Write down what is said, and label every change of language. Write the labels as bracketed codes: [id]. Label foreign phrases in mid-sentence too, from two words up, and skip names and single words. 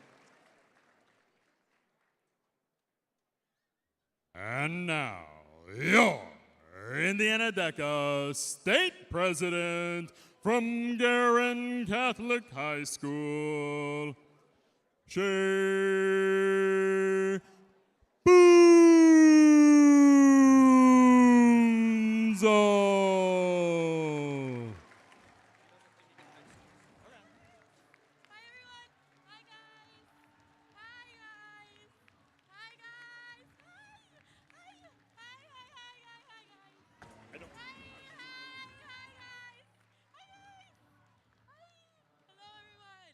[en] And now, your Indiana DECA State President from Garin Catholic High School, Shea Boonzo. Hi everyone. Hi guys. Hi guys. Hi guys. Hi. Hi. Hi. Hi. Hi. Hi. Hi guys. I don't. Hi. Hi. Hi guys. Hi guys. Hi. Hello everyone.